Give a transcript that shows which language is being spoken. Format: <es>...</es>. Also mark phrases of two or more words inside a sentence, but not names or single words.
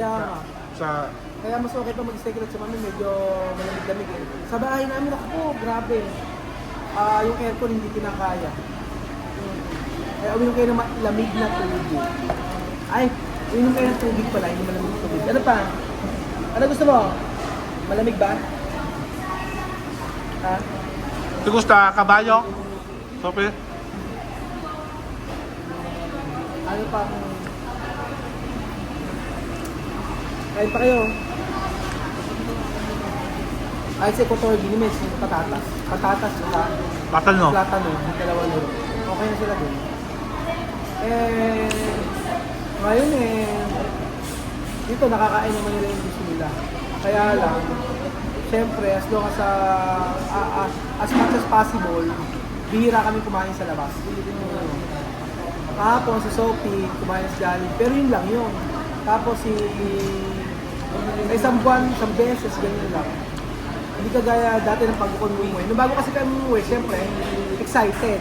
<tl>Kaya mas okay pa mag-stay kilat sa mami, medyo malamig-lamig eh. Sa bahay namin, grabe. Yung aircon hindi kinakaya. Kaya uminom kayo ng lamig na tubig. Uminom kayo ng tubig pala, hindi malamig na tubig. Ano pa? Ano gusto mo? Malamig ba? Ha?</tl> <es>¿Te gusta caballo? Sophie?</es> <tl>Ano pa? Kain pa kayo. Ay, sa Equator Guinea, may patatas. Patatas, Platano. Platano, yung dalawa nyo. Okay na sila dun. Ngayon dito nakakain naman nila yung gusto nila. Kaya lang, syempre,</tl> <en>as long as as much as possible,</en> <tl>bihira kami kumain sa labas. Kahapon si Sophie, kumain sa Jollibee, pero yun lang yun. Tapos isang buwan, isang beses, ganyan lang. Hindi kagaya dati ng pag-umuwi. Nung bago kasi kami umuwi, syempre, excited.</tl>